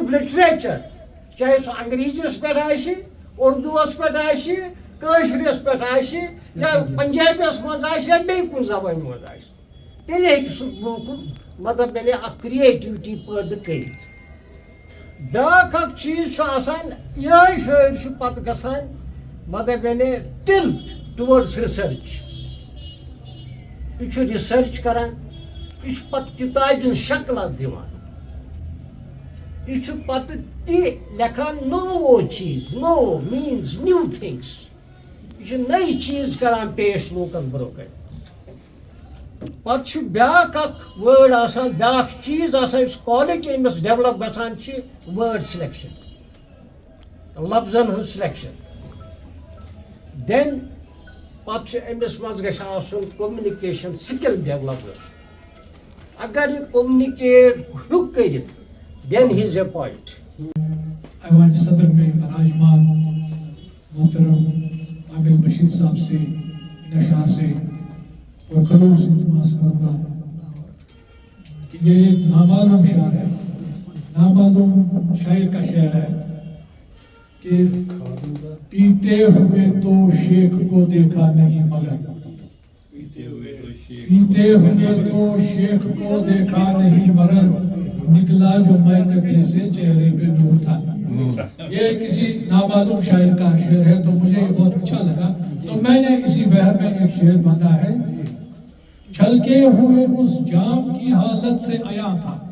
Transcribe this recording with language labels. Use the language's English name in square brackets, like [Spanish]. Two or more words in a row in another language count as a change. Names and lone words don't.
[Kashmiri] لِٹریچر چاہے سُہ انگریٖزیَس پٮ۪ٹھ آسہِ اُردوٗوَس پٮ۪ٹھ آسہِ کٲشرِس پٮ۪ٹھ آسہِ یا پنجابیَس منٛز آسہِ یا بیٚیہِ کُنہِ زبانہِ منٛز آسہِ تیٚلہِ ہیٚکہِ سُہ برونٛہہ کُن مطلب مِلہِ اکھ کریٹیوٹی پٲدٕ کٔرِتھ بیٛاکھ اکھ چیٖز چھُ آسان یِہوٚے شٲعر چھُ پتہٕ گژھان مطلب یعنی [English] tilt towards research [Kashmiri] یہ ریسرچ کران یہ پتہ کتاب شکلت دِوان یہ پتہ تہِ لکھان نو چیز نو مینز [English] new things [Kashmiri] یہ نئی چیز کران پیش لوکن برو کن پتہ بیاکھ اکھ وٲڈ آسان بیاکھ چیز آسان یُس کوالٹی أمِس ڈیولپ گژھان چھِ [English] word selection [Kashmiri] لفظن ہٕنٛز سِلیکشن دین پتہٕ أمِس منٛز گژھِ آسُن [English] communication skill [Kashmiri] ڈیولپ گژھُن اگر یہِ کوٚمنِکیٹ ہیوٚک کٔرِتھ دین [English] he is a poet [Urdu] ایوان صدر میں براجمان محترم عامر بشیر صاحب سے ان اشعار سے پرخلوص التماس کروں گا کہ یہ ایک نامعلوم شعر ہے نامعلوم شاعر کا شعر ہے کہ پیتے ہوئے تو شیخ کو دیکھا نہیں مگر پیتے ہوئے تو شیخ کو دیکھا نہیں مگر نکلا جو میں نکلے سے چہرے پہ نور تھا یہ کسی نامعلوم شاعر کا شعر ہے تو مجھے یہ بہت اچھا لگا تو میں نے اسی بہر میں ایک شعر باندھا ہے چھلکے ہوئے اس جام کی حالت سے آیا تھا